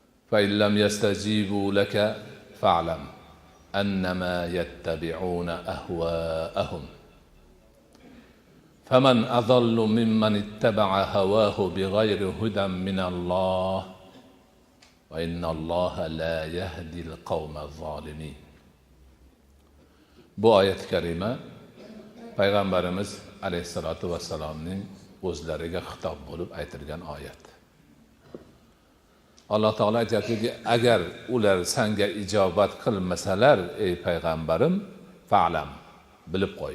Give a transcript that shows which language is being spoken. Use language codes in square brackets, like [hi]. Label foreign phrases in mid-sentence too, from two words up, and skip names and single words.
[ar] فإن لم يستجيبوا لك فاعلم أنما يتبعون أهواءهم فمن أضل ممن اتبع هواه بغير هدى من الله وإن الله لا يهدي القوم الظالمين. [uz] Bu oyat karima Payg'ambarimiz [ar] عليه الصلاة والسلام [uz] o'zlariga xitob bo'lib aytilgan oyat. Alloh taolo aytayaptiki, agar ular senga ijobat qilmasalar, ey payg'ambarim, fa'lam, bilib qo'y.